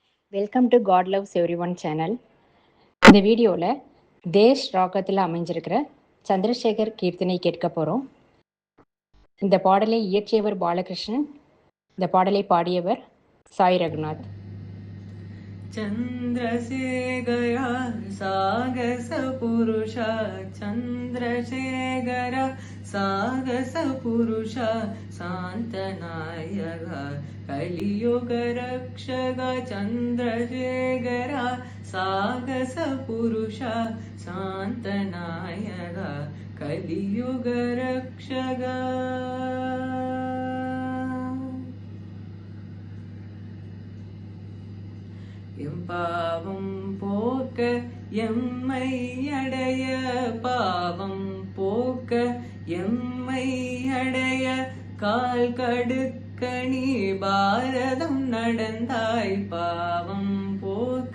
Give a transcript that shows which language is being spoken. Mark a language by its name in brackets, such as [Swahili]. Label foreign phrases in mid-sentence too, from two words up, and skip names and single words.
[English] welcome to God Loves Every One channel. [Tamil] இந்த வீடியோவில் தேஷ் ராகத்தில் அமைஞ்சிருக்கிற சந்திரசேகர் கீர்த்தனை கேட்க போகிறோம். இந்த பாடலை இயற்றியவர் பாலகிருஷ்ணன். இந்த பாடலை பாடியவர் சாய் ரகுநாத். [Sanskrit] चन्द्रशेखरा सागसपुरुषा चन्द्रशेखरा सागसपुरुषा शान्तनायका कलियुगरक्षका चन्द्रशेखरा सागसपुरुषा शान्तनायका कलियुगरक्षका [Tamil] பாவம் போக்க எம்மை அடைய பாவம் போக்க எம்மை அடைய கால் கடுக்க நீ பாரதம் நடந்தாய் பாவம் போக்க